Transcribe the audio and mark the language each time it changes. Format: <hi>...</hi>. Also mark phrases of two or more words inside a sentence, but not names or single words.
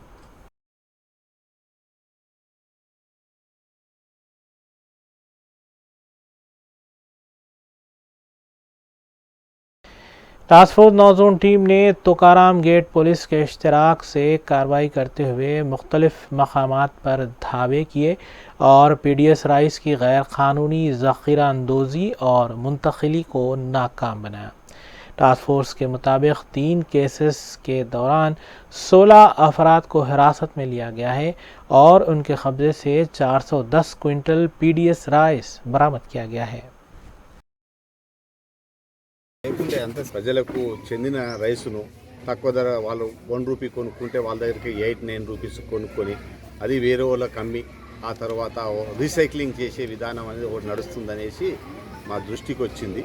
<ur>ٹاسک فورس 9 زون ٹیم نے توکارام گیٹ پولیس کے اشتراک سے کارروائی کرتے ہوئے مختلف مقامات پر دھاوے کیے اور پی ڈی ایس رائس کی غیر قانونی ذخیرہ اندوزی اور منتقلی کو ناکام بنایا۔ ٹاسک فورس کے مطابق 3 کیسز کے دوران 16 افراد کو حراست میں لیا گیا ہے اور ان کے قبضے سے 410 کوئنٹل پی ڈی ایس رائس برآمد کیا گیا ہے۔</ur> <te>లేకుంటే అంత ప్రజలకు చెందిన రైసును తక్కువ ధర వాళ్ళు 1 రూపీ కొనుక్కుంటే వాళ్ళ దగ్గరికి 8-9 రూపీస్ కొనుక్కొని అది వేరే వాళ్ళకి అమ్మి ఆ తర్వాత రీసైక్లింగ్ చేసే విధానం అనేది ఒకటి నడుస్తుందనేసి మా దృష్టికి వచ్చింది।</te>